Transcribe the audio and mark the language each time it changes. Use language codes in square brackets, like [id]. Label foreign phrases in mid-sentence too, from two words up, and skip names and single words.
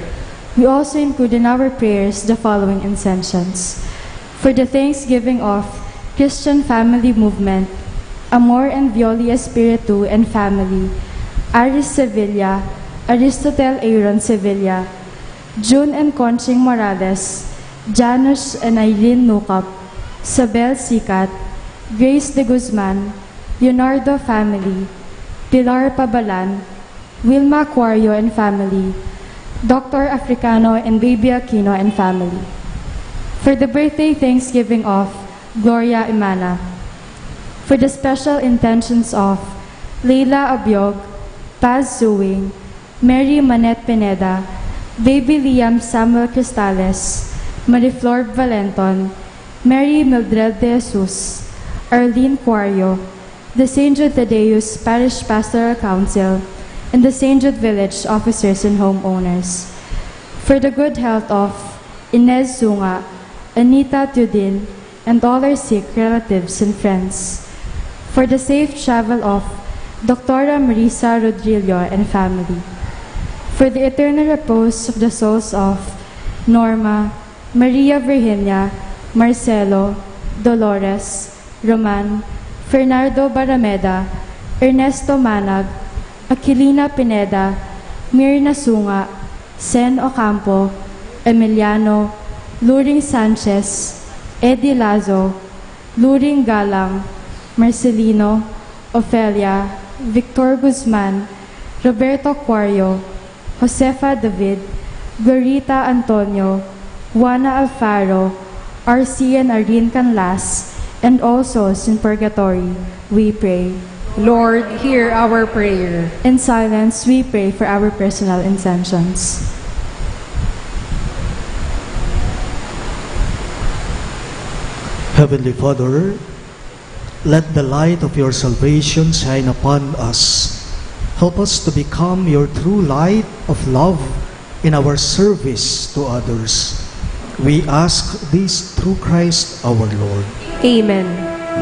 [en] We also include in our prayers the following intentions. For the Thanksgiving of Christian Family Movement, Amor and Violi Espiritu and Family, Aris Sevilla, Aristotel Aaron Sevilla, June and Conching Morales, Janus and Eileen Nukap, Sabel Sikat, Grace de Guzman, Leonardo Family, Pilar Pabalan, Wilma Aquario and Family, Dr. Africano and Baby Aquino and Family. For the birthday Thanksgiving of Gloria Imana. For the special intentions of Leila Abiog, Paz Zuwing, Mary Manette Pineda, Baby Liam Samuel Cristales, Mariflor Valenton, Mary Mildred de Jesus, Arlene Cuario, the St. Jude Tadeus Parish Pastoral Council, and the St. Jude Village officers and homeowners. For the good health of Inez Zunga, Anita Tudin, and all our sick relatives and friends. For the safe travel of Dr. Marisa Rodrillo and family. For the eternal repose of the souls of Norma, Maria Virginia, Marcelo, Dolores, Roman, Fernando Barameda, Ernesto Manag, Aquilina Pineda, Mirna Sunga, Sen Ocampo, Emiliano, Luring Sanchez, Eddie Lazo, Luring Galang, Marcelino, Ofelia, Victor Guzman, Roberto Cuario, Josefa David, Glorita Antonio, Juana Alfaro, R.C. and Irene Canlas, and all souls in purgatory, we pray. Lord, hear our prayer. In silence, we pray for our personal intentions. Heavenly Father, let the light of your salvation shine upon us. Help us to become your true light of love in our service to others. We ask this through Christ our Lord. Amen.